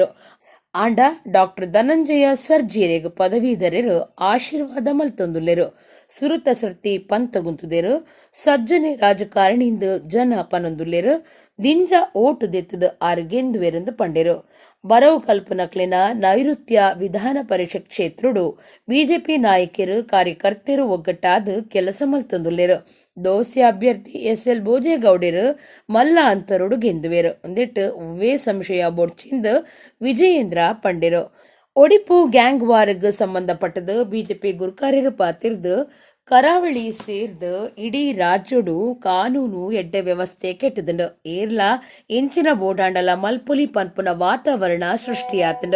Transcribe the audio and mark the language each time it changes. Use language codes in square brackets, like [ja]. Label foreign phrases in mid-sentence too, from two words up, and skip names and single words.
[tcy] ಆಂಡ ಡಾಕ್ಟರ್ ಧನಂಜಯ ಸರ್ಜೀರೆಗ್ ಪದವೀಧರರು ಆಶೀರ್ವಾದ ಮಲ್ತೊಂದುಲ್ಲೆರು. ಸುರುತ ಸರ್ತಿ ಪಂತಗುಂತುದೆರು. ಸಜ್ಜನೆ ರಾಜಕಾರಣಿಯಿಂದ ಜನ ಪನೊಂದುಲ್ಲೆರು. ದಿಂಜ ಓಟು ದೆತ್ತದ ಆರು ಗೆಂದುವೇರೆಂದು ಪಂಡೆರು. ಬರವು ಕಲ್ಪನಕ್ಲೆನ ನೈಋತ್ಯ ವಿಧಾನ ಪರಿಷತ್ ಕ್ಷೇತ್ರುಡು ಬಿಜೆಪಿ ನಾಯಕರು ಕಾರ್ಯಕರ್ತರು ಒಗ್ಗಟ್ಟಾದ ಕೆಲಸ ಮಲ್ತೊಂದುಲ್ಲೆರು. ದೋಸ್ತಿ ಅಭ್ಯರ್ಥಿ SL ಭೋಜೇಗೌಡರು ಮಲ್ಲ ಅಂತರುಡು ಗೆಂದುವೆರು. ಒಂದಿಟ್ಟು ಒವ್ವೇ ಸಂಶಯ ಬೊಡ್ಚಿಂದ ವಿಜಯೇಂದ್ರ ಪಂಡೆರು. ಒಡಿಪು ಗ್ಯಾಂಗ್ ವಾರ್ಗ್ ಸಂಬಂಧಪಟ್ಟದ ಬಿಜೆಪಿ ಗುರುಕಾರ್ಯರು ಪಾತಿರ್ದು ಕರಾವಳಿ ಸೇರ್ದು ಇಡೀ ರಾಜ್ಯಡು ಕಾನೂನು ಎಡ್ಡೆ ವ್ಯವಸ್ಥೆ ಕೆಟ್ಟದಂಡು ಏರ್ಲ ಇಂಚಿನ ಬೋಡಾಂಡಲ ಮಲ್ಪೊಲಿ ಪನ್ಪುನ ವಾತಾವರಣ ಸೃಷ್ಟಿಯಾತಂಡು.